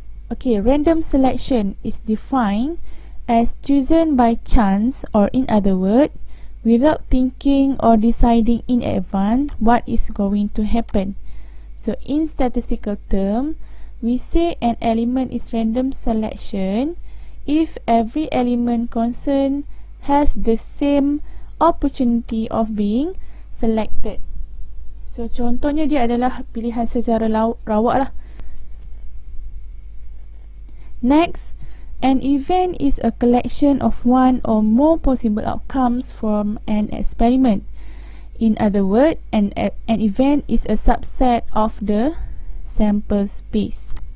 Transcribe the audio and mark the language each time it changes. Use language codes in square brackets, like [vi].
[en] Okay, random selection is defined as chosen by chance, or in other words, without thinking or deciding in advance what is going to happen. So in statistical term, we say an element is random selection if every element concerned has the same opportunity of being selected. [ms] So contohnya dia adalah pilihan secara rawak lah. [en] Next, an event is a collection of one or more possible outcomes from an experiment. In other words, an event is a subset of the sample space.